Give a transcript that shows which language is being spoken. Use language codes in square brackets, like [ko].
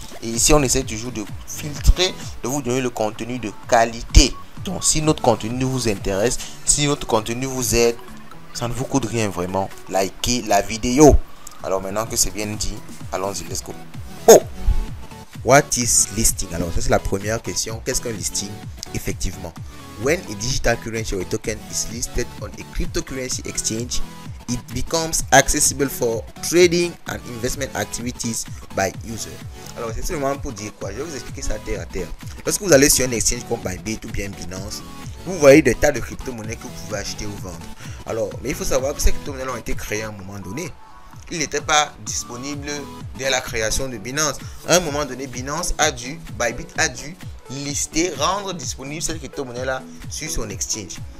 [fr] Et ici on essaie toujours de filtrer, de vous donner le contenu de qualité. Donc si notre contenu vous intéresse, si notre contenu vous aide, ça ne vous coûte rien vraiment. Likez la vidéo. Alors maintenant que c'est bien dit, allons-y, [en] let's go. [fr] Oh! [en] What is listing? [fr] Alors ça c'est la première question. Qu'est-ce qu'un listing? [en] Effectivement, when a digital currency or a token is listed on a cryptocurrency exchange, it becomes accessible for trading and investment activities by users. [fr] Alors c'est seulement pour dire quoi? Je vais vous expliquer ça terre à terre. Lorsque vous allez sur un exchange comme Bybit ou bien Binance, vous voyez des tas de crypto-monnaies que vous pouvez acheter ou vendre. Alors, mais il faut savoir que ces crypto-monnaies ont été créées à un moment donné. Il n'était pas disponible dès la création de Binance. À un moment donné, Binance a dû, Bybit a dû lister, rendre disponible cette crypto-monnaie là sur son exchange.